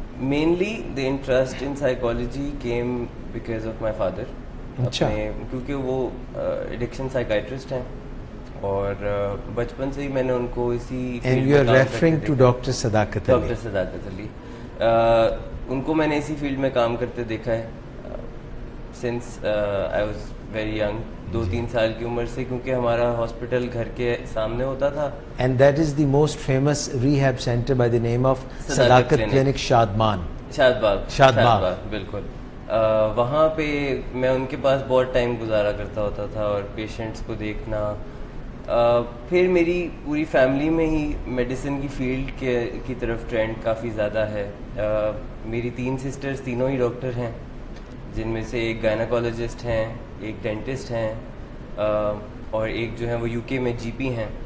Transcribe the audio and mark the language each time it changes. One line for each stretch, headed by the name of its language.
English: Mainly the interest in psychology came because of my father.
Urdu: اچھا. کیونکہ وہ addiction psychiatrist ہیں اور بچپن سے ہی میں نے ان کو اسی
English: And you are referring to Dr.
Urdu: صداقت علی. ڈاکٹر صداقت علی ان کو میں نے اسی فیلڈ میں کام کرتے دیکھا ہے
English: Since I was very young.
Urdu: 2-3 سال کی عمر سے، کیونکہ ہمارا ہاسپٹل گھر کے سامنے ہوتا تھا.
English: And that is the most famous rehab center by the name of Sadaqat clinic Shadman.
Urdu: شاد باغ بالکل. وہاں پہ میں ان کے پاس بہت ٹائم گزارا کرتا ہوتا تھا اور پیشنٹس کو دیکھنا. پھر میری پوری فیملی میں ہی میڈیسن کی فیلڈ کی طرف ٹرینڈ کافی زیادہ ہے. میری 3 سسٹرز تینوں ہی ڈاکٹر ہیں جن میں سے ایک گائناکالوجسٹ ہیں، ایک ڈینٹسٹ ہیں اور ایک جو ہے وہ یو کے میں جی پی ہیں.